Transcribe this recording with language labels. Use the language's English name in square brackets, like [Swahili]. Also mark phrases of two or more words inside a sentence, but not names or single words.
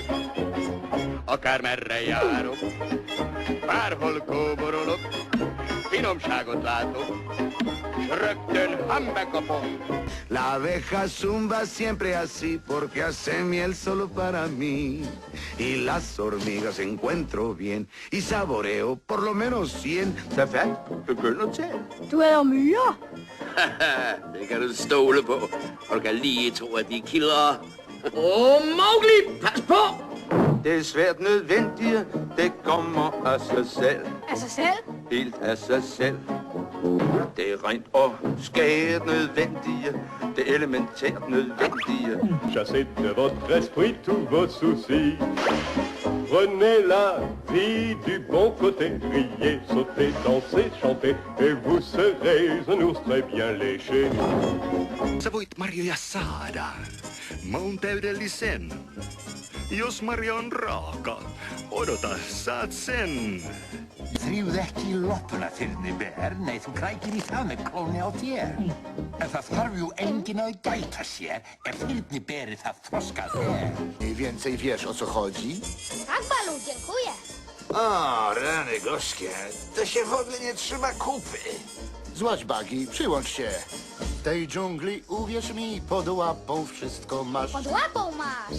[Hungarian] Akár merre járok, bárhol kóborolok, finomságot látok, s rögtön hambekapom. [Spanish] La abeja zumba siempre así porque hace miel solo para mí. Y las hormigas encuentro bien y saboreo por lo menos 100. Ça fait que kunnen zijn. [Norwegian] Du er mye. [Danish] Det kan du stole på. Og du kan lige tro, at de er killere. Mowgli, pas på! Det er svært nødvendigt, det kommer af sig selv. Af sig selv? Helt af sig selv. Det er rent og skært nødvendige, det elementært nødvendige. [French] Chassez de votre esprit tous vos soucis. Prenez la vie du bon côté, riez, sautez, dansez, chantez, et vous serez un ours très bien léché. [Finnish] Sä voit marjoja saada maun täydellisen. Jos marja on raaka, odota, saat sen. [Icelandic] Þrýfðu ekki í loppuna, þyrniber. Nei, þú krækir í það með klóni á þér. En það þarf jú enginn að gæta sér ef þyrniberið það þroskað er. [Polish] Mniej więcej wiesz, o co chodzi? Tak, Balu, dziękuję. O, rany gorzkie, to się w ogóle nie trzyma kupy. Złaź, Bagi, przyłącz się. W tej dżungli, uwierz mi, pod łapą wszystko masz. Pod łapą masz.